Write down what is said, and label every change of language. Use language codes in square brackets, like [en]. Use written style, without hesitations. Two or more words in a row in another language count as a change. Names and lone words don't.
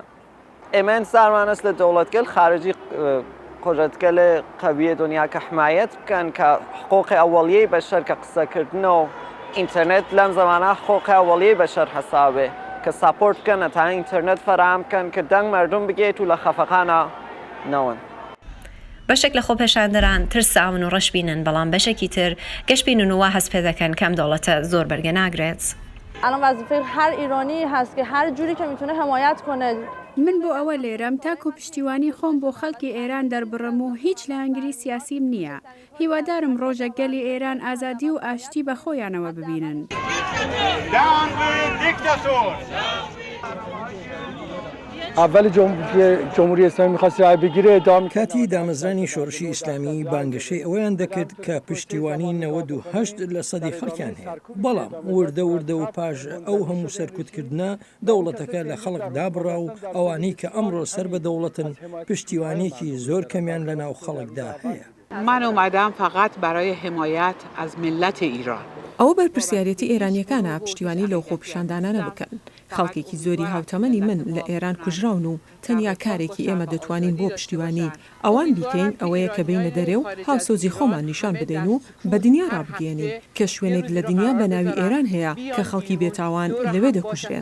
[sdh] ئێمە ئینسانمانەست لە دەوڵەتگەل خارجی قدرتگەل قەویە دنیا کە حمایەت بکەن کە حقوقی ئەوەڵیەی بەشەر کە قسەکردنەوە ئینتەرنێت لەم زەمانە حقوقی ئەوەڵیەی بەشەر حەسابێ کە ساپۆرت بکەن ئەتان ئینتەرنێت فەرام بکەن کە دەنگ مردم بگێت و لە خەفەخانە نەون. [ckb] بەشێک لە خۆپێشاندەران ترساون و ڕەشبینن بەڵام بەشێکی تر گەشتبینن و وا هەست پێ دەکەن کەم دەوڵەتە زۆر بەرگە ناگرێت. [fa] الان وظیفه هر ایرانی هست که هر جوری که میتونه حمایت کنه. [ckb] من بۆ ئەوە لێرەم تاکو پشتیوانی خۆم بۆ خەڵکی ئێران دەربڕم و هیچ لە هەنگری سیاسیم نییە. هیوادارم ڕۆژە گەلی ئێران ئازادی و ئاشتی بە خۆیانەوە ببینن. [fa] اول جمهوری اسلامی می‌خواست رای بگیره ادامه [ckb] کاتی دامەزرانی شۆڕشی ئیسلامی بانگەشەی ئەوەیان دەکرد کە پشتیوانی 98 لە سەدی خەڵکیان هەیە بەڵام وردە و پاش ئەو هەموو سەرکوتکردنە دەوڵەتەکە لە خەڵک دابڕا و ئەوانەی کە ئەمڕۆ سەر بە دەوڵەتن پشتیوانێکی زۆر کەمیان لە ناو خەڵکدا هەیە. [fa] من اومدم فقط برای حمایت از ملت ایران. [ckb] ئەوە بەرپرسیارەتی ئێرانیەکانە پشتیوانی لەو خۆپیشاندانانە بکەن. خەڵکێکی زۆری هاوتەمەنی من لە ئێران کوژراون و تەنیا کارێکی ئێمە دەتوانین بۆ پشتیوانی ئەوان بیکەین ئەوەیە کە بینە دەرێ و هاوسۆزی خۆمان نیشان بدەین و بە دنیا ڕابگەێنین کە شوێنێک لە دنیا بە ناوی ئێران هەیە کە خەڵکی بێتاوان لەوێ دەکوژرێن.